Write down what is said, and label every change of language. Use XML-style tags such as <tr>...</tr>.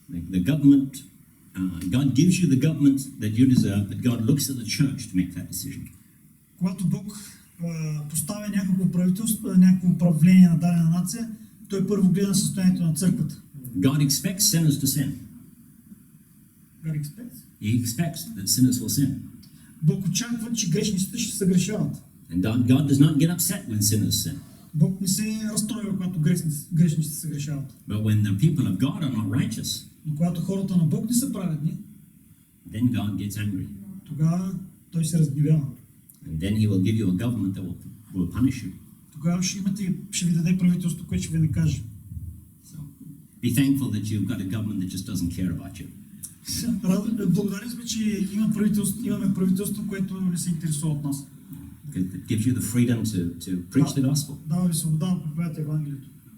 <en>The government, God gives you the government that you deserve, but God looks at the church to make that decision.</en> <bg>Когато Бог поставя някакво правителство, някакво управление на дадена нация, той първо гледа на състоянието на църквата.</bg> <en>God expects sinners to sin. God expects? He expects that sinners will sin.</en> <bg>Бог очаква, че грешниците ще се грешават.</bg> <en>And God does not get upset when sinners sin.</en> <bg>Бог не се разстройва, когато грешниците се грешават.</bg> <en>But when the people of God are not righteous,</en> <bg>но когато хората на Бог не са праведни,</bg> <en>then God gets angry.</en> <bg>Тогава той се разгневява.</bg> <en>And then he will give you a government that will punish you.</en> <bg>Тогава ще ви даде правителство, което ще ви накаже.</bg> <en>So, be thankful that you've got a government that just doesn't care about you.</en> <bg>Благодарен сме, че имаме правителство, което не се интересува от нас.</bg> <en>It gives you the freedom to preach the gospel.</en> <bg>Дава ви свобода да проповядате Евангелието.</bg>